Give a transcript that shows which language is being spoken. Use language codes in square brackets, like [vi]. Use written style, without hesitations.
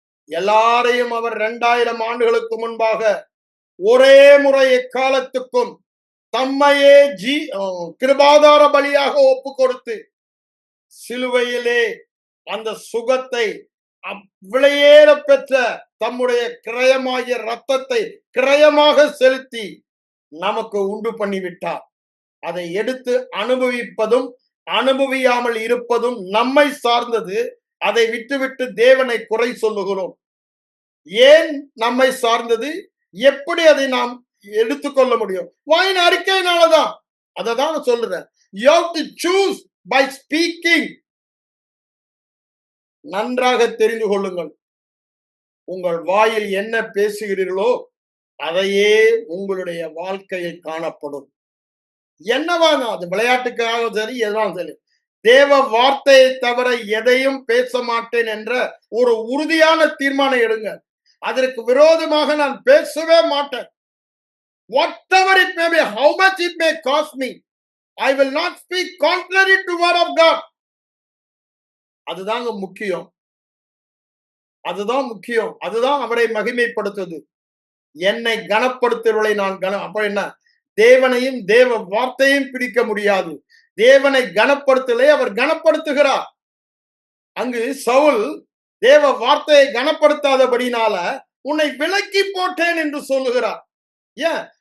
[ta] எல்லாரையும் அவர் 2000 ஆண்டுகளுக்கு முன்பாக ஒரே முறை எக்காலத்துக்கும் தம்மையே கிருபாதார பலியாக ஒப்பு கொடுத்து சிலுவையிலே அந்த சுகத்தை விலையேற பெற்ற தம்முடைய கிரயமாகிய ரத்தத்தை கிரயமாக செலுத்தி நமக்கு உண்டு பண்ணிவிட்டார். அதை எடுத்து அனுபவிப்பதும் அனுபவியாமல் இருப்பதும் நம்மை சார்ந்தது. அதை விட்டுவிட்டு தேவனை குறை சொல்லுகிறோம். ஏன் நம்மை சார்ந்தது? எப்படி அதை நாம் எடுத்துக்கொள்ள முடியும்? வாயின் அறிக்கையினாலதான். அதை தான் சொல்றேன். [en] You have to choose by speaking. [ta] நன்றாக தெரிந்து கொள்ளுங்கள். உங்கள் வாயில் என்ன பேசுகிறீர்களோ அதையே உங்களுடைய வாழ்க்கையில் காணப்படும். என்னவா அது விளையாட்டுக்காக சரி, எதுவும் சரி, தேவ வார்த்தையை தவிர எதையும் பேச மாட்டேன் என்ற ஒரு உறுதியான தீர்மானம் எடுங்க. அதற்கு விரோதமாக நான் பேசவே மாட்டேன். [en] Whatever it may be, how much it may cost me, I will not speak contrary to word of God. [ta] அதுதாங்க முக்கியம். அதுதான் முக்கியம். அதுதான் அவரை மகிமைப்படுத்துது. என்னை கனப்படுத்துவர்களை நான் அப்ப என்ன? தேவனையும் தேவ வார்த்தையும் பிடிக்க முடியாது. தேவனை கனப்படுத்தலை அவர் கனப்படுத்துகிறார். அங்கு சவுல் தேவ வார்த்தையை கனப்படுத்தாதபடினால உன்னை விலக்கி போட்டேன் என்று சொல்லுகிறார். ஏன்?